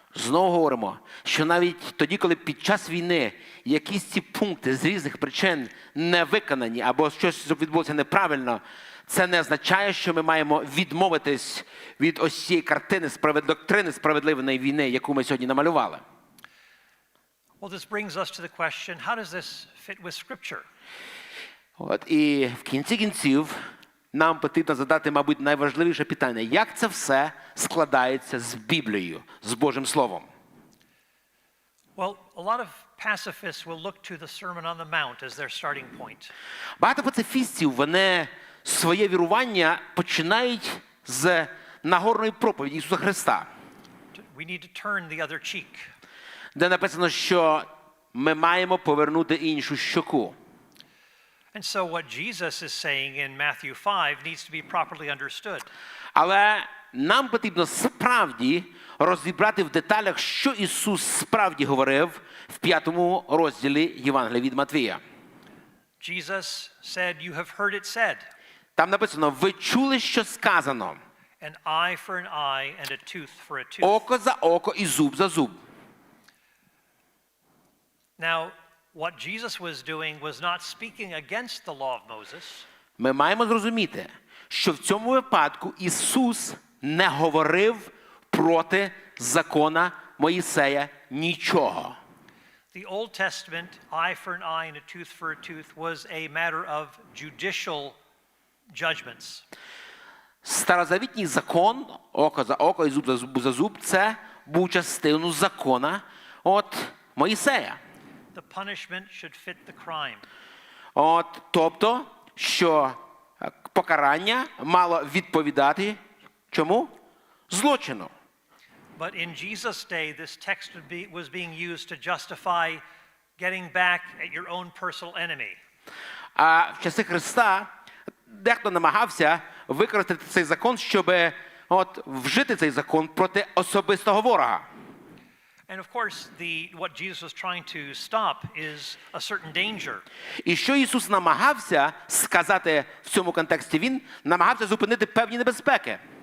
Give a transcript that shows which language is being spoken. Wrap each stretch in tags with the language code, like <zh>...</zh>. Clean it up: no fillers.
<uk>Знову говоримо, що навіть тоді, коли під час війни якісь ці пункти з різних причин не виконані або щось відбулося неправильно, це не означає, що ми маємо відмовитись від ось цієї картини доктрини справедливої війни, яку ми сьогодні намалювали.</uk> <en>Well, this brings us to the question, how does this fit with Scripture?</en> <uk>І в кінці кінців нам потрібно задати, мабуть, найважливіше питання. Як це все складається з Біблією, з Божим Словом?</uk> <en>Well, a lot of pacifists will look to the Sermon on the Mount as their starting point.</en> <uk>Багато пацифістів, вони своє вірування починають з Нагорної проповіді Ісуса Христа.</uk> <en>We need to turn the other cheek.</en> <uk>Де написано, що ми маємо повернути іншу щоку.</uk> <en>And so what Jesus is saying in Matthew 5 needs to be properly understood.</en> <uk>Але нам потрібно справді розібрати в деталях, що Ісус справді говорив в 5 розділі Євангелія від Матвія.</uk> <en>Jesus said, "You have heard it said."</en> <uk>Там написано: "Ви чули, що сказано:</uk> <en>An eye for an eye and a tooth for a tooth."</en> <uk>Око за око і зуб за зуб.</uk> <en>Now, what Jesus was doing was not speaking against the law of Moses.</en> <uk>Ми маємо зрозуміти, що в цьому випадку Ісус не говорив проти закона Моїсея нічого.</uk> <en>The Old Testament, eye for an eye and a tooth for a tooth, was a matter of judicial judgments.</en> <uk>Старозавітній закон, око за око і зуб за зуб, це був частиною закона Моїсея.</uk> <en>The punishment should fit the crime.</en> <uk>Тобто, що покарання мало відповідати чому? Злочину.</uk> <en>But in Jesus' day, this text was being used to justify getting back at your own personal enemy.</en> <uk>А в часи Христа дехто намагався використати цей закон, щоб вжити цей закон проти особистого ворога.</uk> <en>And of course, what Jesus was trying to stop is a certain danger.</en> <uk>І що Ісус намагався сказати в цьому контексті? Він намагався зупинити певні небезпеки.</uk>